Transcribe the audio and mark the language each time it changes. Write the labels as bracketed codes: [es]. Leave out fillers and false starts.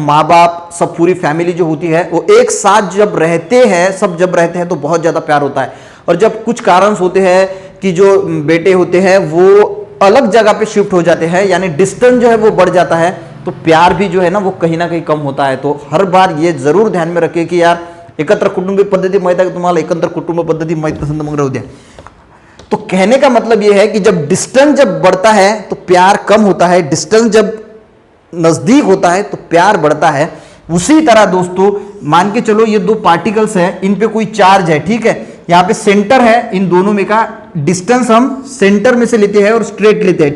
[hi] माँ बाप सब पूरी फैमिली जो होती है वो एक साथ जब रहते हैं, सब जब रहते हैं तो बहुत ज्यादा प्यार होता है। और जब कुछ कारण होते हैं कि जो बेटे होते हैं वो अलग जगह पे शिफ्ट हो जाते हैं, यानी डिस्टेंस जो है वो बढ़ जाता है, तो प्यार भी जो है ना वो कहीं ना कहीं कम होता है। तो हर बार ये जरूर ध्यान में रखें कि यार [mr] एकत्र कुटुंब पद्धती माहिती आहे तुम्हाला, एकत्र कुटुंब पद्धती माहिती नसेल तर मग राहू द्या। [hi] तो कहने का मतलब यह है कि जब डिस्टेंस जब बढ़ता है तो प्यार कम होता है, डिस्टेंस जब नजदीक होता है तो प्यार बढ़ता है। उसी तरह दोस्तों मान के चलो ये दो पार्टिकल्स हैं, इन पे कोई चार्ज है। ठीक है, यहां पे सेंटर है, इन दोनों में का डिस्टेंस हम सेंटर में से लेते हैं और स्ट्रेट लेते हैं।